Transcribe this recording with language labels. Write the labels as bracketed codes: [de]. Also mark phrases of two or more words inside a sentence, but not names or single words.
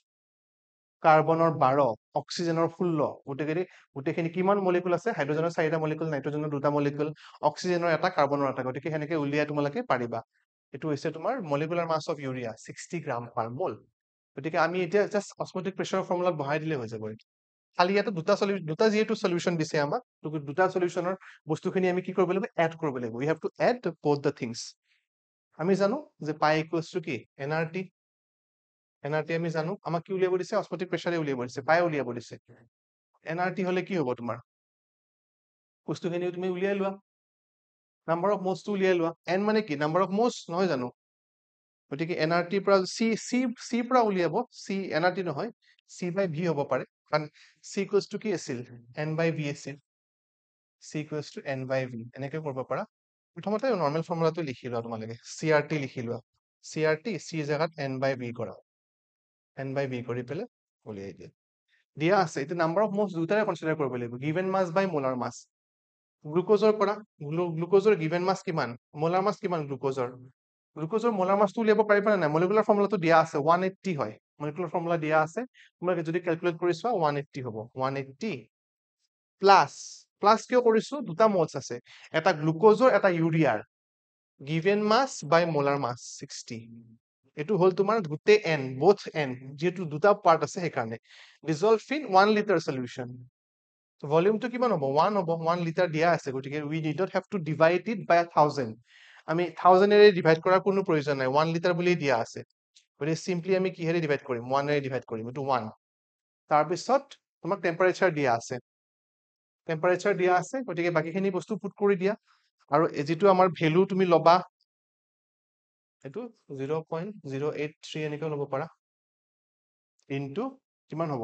[as] কাৰ্বনৰ 12 অক্সিজেনৰ 16 গোটেখিনি কিমান মলিকুল আছে হাইড্ৰজেনৰ 4টা মলিকুল নাইট্ৰজেনৰ 2টা মলিকুল অক্সিজেনৰ 1 কাৰ্বনৰ 1 গতিকে হেনেকে উলিয়াই তোমালোকে পাৰিবা এটো হৈছে তোমাৰ [en] molecular mass of urea [as] 60 [en] gram per mole [as] গতিকে আমি এতিয়া জাস্ট অস্মটিক প্ৰেসাৰৰ ফৰ্মুলা বহাই দিলে হৈ যাব খালি এটা দুটা যেটো সলিউশন দিছে আমাক দুটা সলিউশনৰ বস্তুখিনি আমি কি কৰিব লাগিব এড কৰিব লাগিব [en] we have to add both the things [as] আমি জানো যে [en] pi equals to [as] কি এনআরটি আমি জানো আমাক কি উলিয়াব দিছে অস্মটিক প্ৰেসাৰে উলিয়াব দিছে পাই উলিয়াব দিছে এনআরটি হলে কি হ'ব তোমাৰ বস্তুখিনি তুমি উলিয়াই লোৱা [en] number of moles [as] টো উলিয়াই লোৱা n মানে কি [en] number of moles [as] নহয় জানো গতিকে এনআরটি পৰা সি পৰা উলিয়াব সি এনআরটি নহয় [en] c by v [as] হ'ব পাৰে কাৰণ [en] c equals to [as] কি আছিল [en] n by v [as] আছিল [en] c equals to n by v [as] এনেকে কৰিব পাৰা প্ৰথমতে নরমাল ফৰ্মুলাটো লিখি লোৱা তোমালোকে CRT লিখি লোৱা CRT c জাগাত [en] n by v [as] কৰা [en] n by v [as] কৰি পেলে উলিয়াই দিয়া আছে এটা [en] number of moles [as] দুটাৰে কনসিডাৰ কৰিব লাগিব [en] given mass by molar mass [as] গ্লুকোজৰ পৰা গ্লুকোজৰ [en] given mass [as] কিমান [en] molar mass [as] কিমান গ্লুকোজৰ মোলাৰ মাসটো উলিয়াব পাৰিবা না মলিকুলাৰ ফৰ্মুলাটো দিয়া আছে 180 হয় [en] molecular formula [as] দিয়া আছে তোমালোকে যদি ক্যালকুলেট কৰি চোৱা 180 হ'ব 180 প্লাস কিয় কৰিছো দুটা মোলস আছে এটা গ্লুকোজৰ এটা ইউৰিয়াৰ [en] given mass by molar mass [as] 60 এইটো হ'ল তোমাৰ গোটেই n, [en] both n, [as] যেহেতু দুটা পার্ট আছে সেইকাৰণে [en] dissolve in 1 liter solution. [as] ভলিউমটো কিমান হ'ব 1 হ'ব 1 লিটাৰ দিয়া আছে গতিকে [en] we did not have to divide it by 1000 [as] আমি 1000 এৰে ডিভাইড কৰাৰ কোনো প্ৰয়োজন নাই 1 লিটাৰ বুলি দিয়া আছে গতিকে সিম্পলি আমি কিহেৰে ডিভাইড কৰিম 1 এৰে ডিভাইড কৰিম এটো 1 তাৰ পিছত তোমাক টেম্পাৰেচাৰ দিয়া আছে গতিকে বাকিখিনি বস্তু পুট কৰি দিয়া আৰু যেটো আমাৰ ভ্যালু তুমি লবা এটো 0.083 এনেকৈ লব পাৰা ইনটু কিমান হ'ব